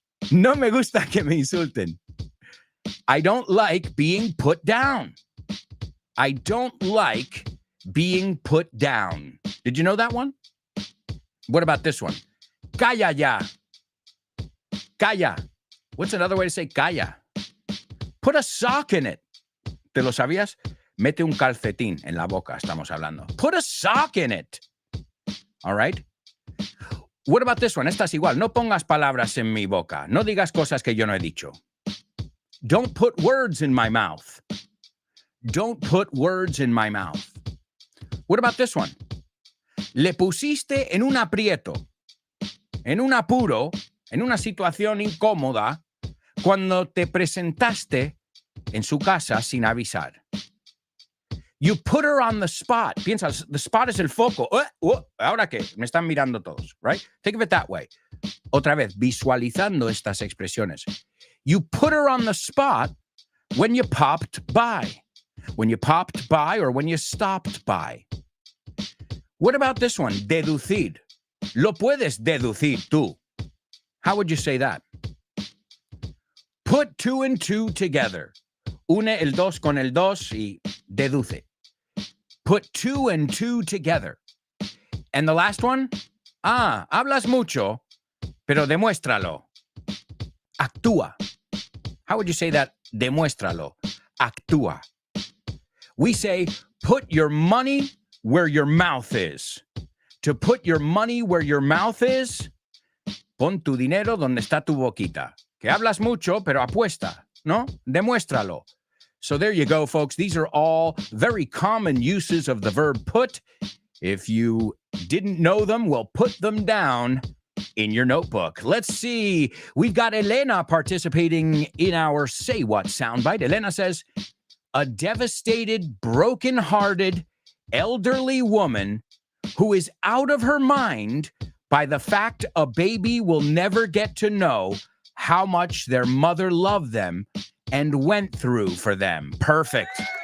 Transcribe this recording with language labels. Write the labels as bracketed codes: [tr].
[es] No me gusta que me insulten. [en] I don't like being put down. I don't like being put down. Did you know that one? What about this one? [es] Calla ya. Calla. [en] What's another way to say calla? Put a sock in it. [es] ¿Te lo sabías? Mete un calcetín en la boca, estamos hablando. [en] Put a sock in it. All right? What about this one? [es] Esta es igual. No pongas palabras en mi boca. No digas cosas que yo no he dicho. [en] Don't put words in my mouth. Don't put words in my mouth. What about this one? [es] Le pusiste en un aprieto, en un apuro, en una situación incómoda, cuando te presentaste en su casa sin avisar. [en] You put her on the spot. [es] Piensa, [en] the spot [es] es el foco. ¿Ahora qué? Me están mirando todos, right? [en] Think of it that way. [es] Otra vez, visualizando estas expresiones. [en] You put her on the spot when you popped by. When you popped by or when you stopped by. What about this one? [es] Deducir. Lo puedes deducir tú. [en] How would you say that? Put two and two together. [es] Une el dos con el dos y deduce. [en] Put two and two together. And the last one? [es] Hablas mucho, pero demuéstralo. Actúa. [en] How would you say that? [es] Demuéstralo. Actúa. [en] We say, put your money where your mouth is. To put your money where your mouth is, [es] pon tu dinero donde está tu boquita. Que hablas mucho, pero apuesta, ¿no? Demuéstralo. [en] So there you go, folks. These are all very common uses of the verb put. If you didn't know them, well, put them down in your notebook. Let's see. We've got Elena participating in our Say What soundbite. Elena says, a devastated, broken-hearted, elderly woman who is out of her mind by the fact a baby will never get to know how much their mother loved them and went through for them. Perfect.